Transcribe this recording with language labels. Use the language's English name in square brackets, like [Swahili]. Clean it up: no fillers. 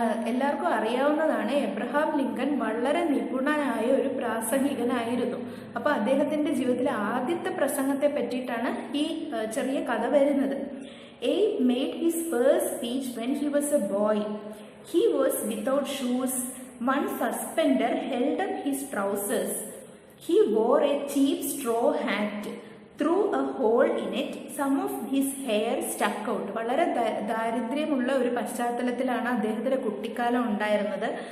[Malayalam] എല്ലാവർക്കും അറിയാവുന്നതാണ്, Abraham Lincoln വളരെ നിപുണനായ ഒരു പ്രാസംഗികനായിരുന്നു. അപ്പോൾ അദ്ദേഹത്തിന്റെ ജീവിതത്തിലെ ആദ്യത്തെ പ്രസംഗത്തെ പറ്റിയിട്ടാണ് ഈ ചെറിയ കഥ വരുന്നത്. [English] Abe made his first speech when he was a boy. He was without shoes. One suspender held up his trousers. He wore a cheap straw hat. Through a hole in it, some of his hair stuck out. [Malayalam] വളരെ ദാരിദ്ര്യമുള്ള ഒരു പശ്ചാത്തലത്തിലാണ് അദ്ദേഹത്തിന്റെ കുട്ടിക്കാലം ഉണ്ടായിരുന്നത്.